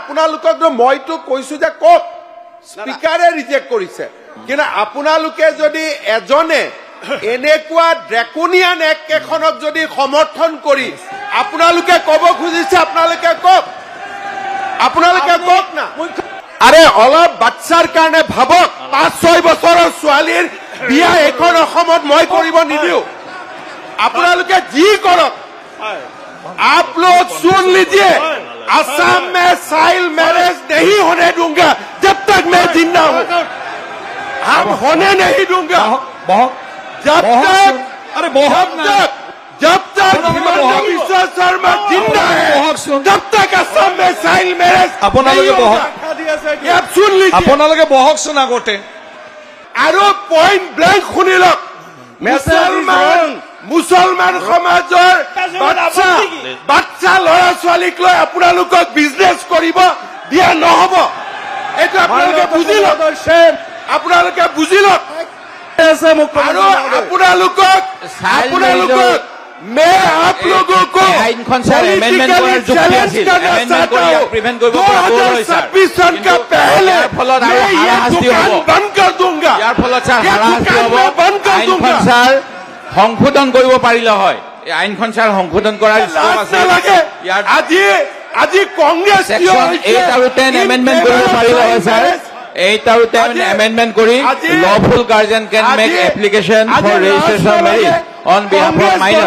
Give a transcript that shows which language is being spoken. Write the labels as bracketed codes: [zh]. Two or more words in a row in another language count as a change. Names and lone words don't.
[as] আপোনালোকক মইতো কৈছো যে কওক, স্পীকাৰে ৰিজেক্ট কৰিছে, কিন্তু আপোনালোকে যদি এজনে এনেকুৱা [en] draconian act [as] এখনক যদি সমৰ্থন কৰি আপোনালোকে ক'ব খুজিছে, আপোনালোকে কওক, আপোনালোকে কওক না। আৰে অলপ বাচ্চাৰ কাৰণে ভাবক, 5-6 বছৰৰ ছোৱালীৰ বিয়া এখন অসমত মই কৰিব নিদিওঁ। আপোনালোকে যি কৰক, [hi] आप लोग सुन लीजिए, असम में [en] child marriage [hi] नहीं होने दूंगा जब तक मैं जिंदा हूं। हम होने नहीं दूंगा जब तक हिमंता बिश्व शर्मा जिंदा है जब तक असम में [en] child marriage [hi] सुन लीजिए। बहकचोन आगते [as] আৰু [en] point blank [as] শুনি লওক, মুছলমান সমাজৰ বাচ্চা ল'ৰা ছোৱালীক লৈ আপোনালোকক বিজনেছ কৰিব দিয়া নহ'ব। এইটো আপোনালোকে বুজি লওক, আপোনালোকে বুজি লওক। আৰু আপোনালোকক [hi] मैं आप लोगों को सन का पहले मैं ये दुकान बंद कर दूंगा, [as] সংশোধন কৰিব পাৰিলে হয়। এই আইনখন ছাৰ সংশোধন কৰাৰ আজি কংগ্ৰেছ 8 আৰু 10 এমেণ্ডমেণ্ট কৰিব পাৰিলে হয় ছাৰ। 8 আৰু 10 এমেণ্ডমেণ্ট কৰি [en] lawful guardian can make application for registration marriage on behalf of minor.